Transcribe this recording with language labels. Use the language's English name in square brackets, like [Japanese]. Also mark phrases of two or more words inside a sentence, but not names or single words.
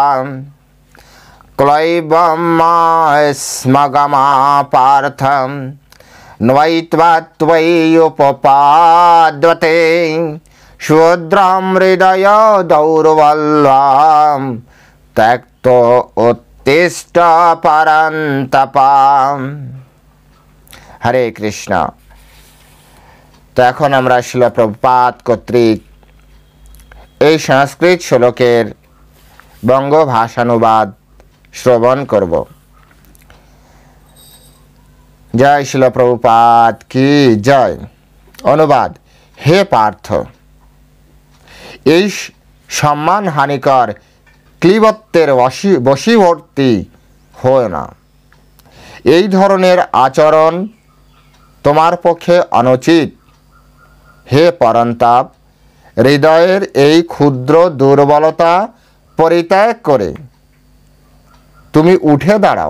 [Sanskrit] क्लैवं मयस्मगमा पार्थ नयित्वा त्वयि उपपाद्यते क्षुद्रं हृदय दौर्बल्यं त्यक्तो उत्तिष्ठ परन्तप। हरे कृष्ण। [Bangla] तो এখন আমরা শিল প্রভুপাদ কর্তৃক এই সংস্কৃত শ্লোকের বঙ্গ ভাষানুবাদ শ্রবণ করব। [Hindi] जय शिल प्रभुपाद की जय। [Bangla] অনুবাদ। হে পার্থ, এই সম্মান হানিকর ক্লীবত্বের বশীবর্তী হয় না। এই ধরনের আচরণ তোমার পক্ষে অনুচিত। হে পরন্তাপ, হৃদয়ের এই ক্ষুদ্র দুর্বলতা পরিত্যাগ করে তুমি উঠে দাঁড়াও।